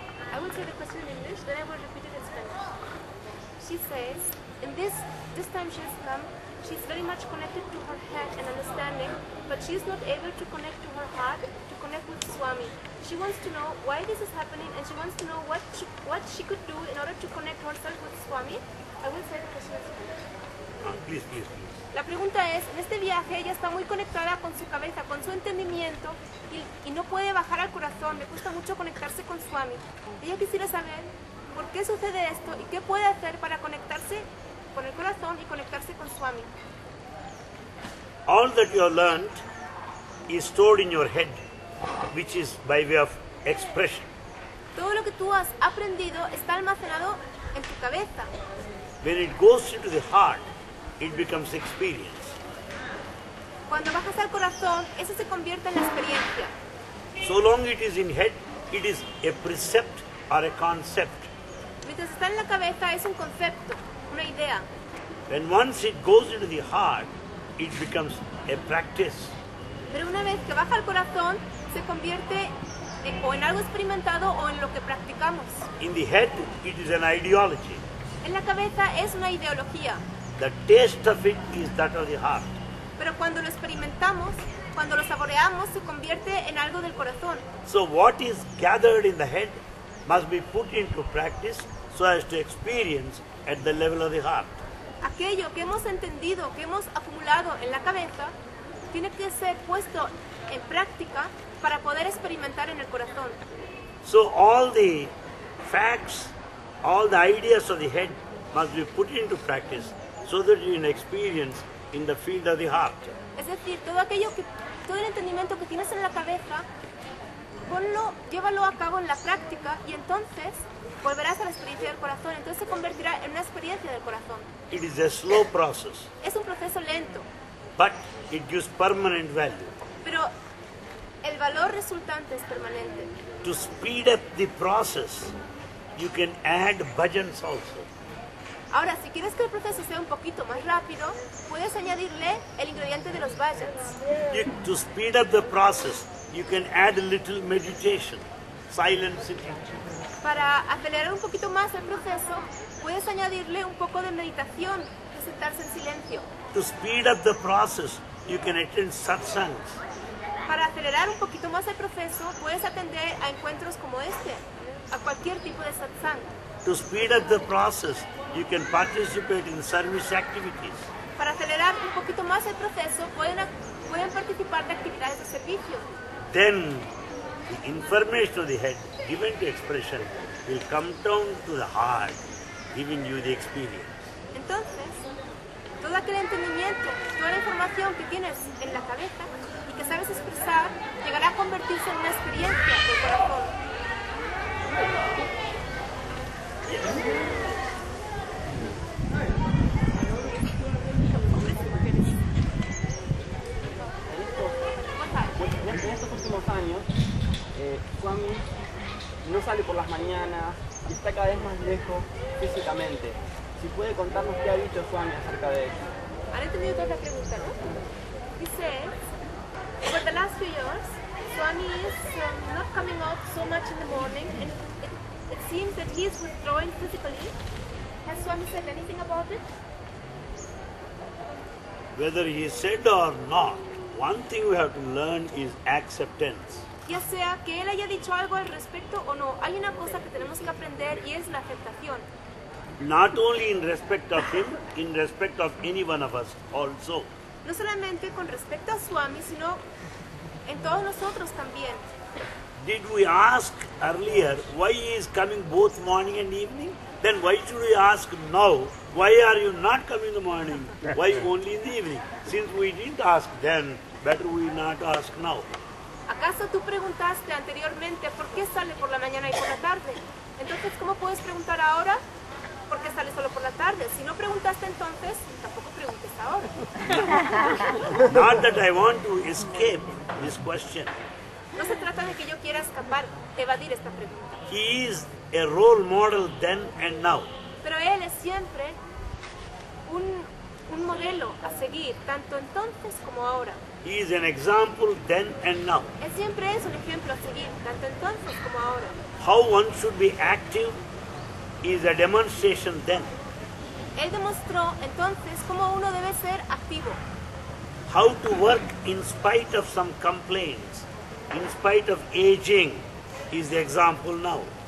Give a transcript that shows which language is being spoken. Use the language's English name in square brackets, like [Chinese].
[English] I will say the question in English, then I will repeat it in Spanish. She says, in this time she has come, she's very much connected to her head and understanding, but she is not able to connect to her heart, to connect with Swami. She wants to know why this is happening, and she wants to know what she could do in order to connect herself with Swami. I will say the question in Spanish. Please. [Spanish] La pregunta es, en este viaje ella está muy conectada con su cabeza, con su entendimiento y no puede bajar al corazón, le cuesta mucho conectarse con Swami. Ella quisiera saber por qué sucede esto y qué puede hacer para conectarse con el corazón y conectarse con Swami. [English] All that you have learned is stored in your head, which is by way of expression. [Spanish] Todo lo que tú has aprendido está almacenado en tu cabeza. [English] When it goes into the heart, it becomes experience. [Spanish] Cuando bajas al corazón, eso se convierte en la experiencia. [English] So long it is in head, it is a precept or a concept. [Spanish] Mientras está en la cabeza es un concepto, una idea. [English] When once it goes into the heart, it becomes a practice. [Spanish] Pero una vez que baja al corazón, se convierte o en algo experimentado o en lo que practicamos. [English] In the head, it is an ideology. [Spanish] En la cabeza es una ideología. [English] The taste of it is that of the heart. [Spanish] Pero cuando lo experimentamos, cuando lo saboreamos, se convierte en algo del corazón. [English] So what is gathered in the head must be put into practice so as to experience at the level of the heart. [Spanish] Aquello que hemos entendido, que hemos acumulado en la cabeza, tiene que ser puesto en práctica para poder experimentar en el corazón. [English] So all the facts, all the ideas of the head must be put into practice so that you can experience in the field of the heart. [Spanish] Es decir, todo el entendimiento que tienes en la cabeza, llévalo a cabo en la práctica y entonces volverás a la experiencia del corazón. Entonces se convertirá en una experiencia del corazón. [English] It is a slow process, [Spanish] Es un proceso lento, [English] but it gives permanent value. [Spanish] pero el valor resultante es permanente. [English] To speed up the process, you can add bhajans also. [Spanish] Ahora, si quieres que el proceso sea un poquito más rápido, puedes añadirle el ingrediente de los bhajans. [English] To speed up the process, you can add a little meditation, silent sitting. [Spanish] Para acelerar un poquito más el proceso, puedes añadirle un poco de meditación, de sentarse en silencio. [English] To speed up the process, you can attend satsangs. [Spanish] Para acelerar un poquito más el proceso, puedes atender a encuentros como este, a cualquier tipo de satsang. [English] To speed up the process, you can participate in service activities. [Spanish] Para acelerar un poquito más el proceso, pueden participar de actividades de servicio. [English] Then, the information of the head given to expression will come down to the heart, giving you the experience. [Spanish] Entonces, todo aquel entendimiento, toda la información que tienes en la cabeza y que sabes expresar, llegará a convertirse en una experiencia del corazón. En estos últimos años, Swami no sale por las mañanas y está cada vez más lejos físicamente. Si puede contarnos qué ha dicho Swami acerca de eso. ¿Han entendido toda la pregunta, no? [English] He says, over the last few years, Swami is not coming out so much in the morning, and it seems that he is withdrawing physically. Has Swami said anything about it? Whether he said or not, one thing we have to learn is acceptance. [Spanish] Ya sea que él haya dicho algo al respecto o no, hay una cosa que tenemos que aprender y es la aceptación. [English] Not only in respect of him, in respect of any one of us also. [Spanish] No solamente con respecto a Swami, sino en todos nosotros también. [English] Did we ask earlier why he is coming both morning and evening? Then why should we ask now, why are you not coming in the morning? Why only in the evening? Since we didn't ask then, better we not ask now. [Spanish] ¿Acaso tú preguntaste anteriormente por qué sale por la mañana y por la tarde? Entonces, ¿cómo puedes preguntar ahora? Porque sales solo por la tarde. Si no preguntaste entonces, tampoco preguntes ahora. [English] Not that I want to escape this question. [Spanish] No se trata de que yo quiera escapar, evadir esta pregunta. [English] He is a role model then and now. [Spanish] Pero él es siempre un modelo a seguir, tanto entonces como ahora. [English] He is an example then and now. [Spanish] Él siempre es un ejemplo a seguir, tanto entonces como ahora. [English] How one should be active is a demonstration then. [Spanish] Él demostró entonces cómo uno debe ser activo. [English] How to work in spite of some complaints, in spite of aging, is the example now.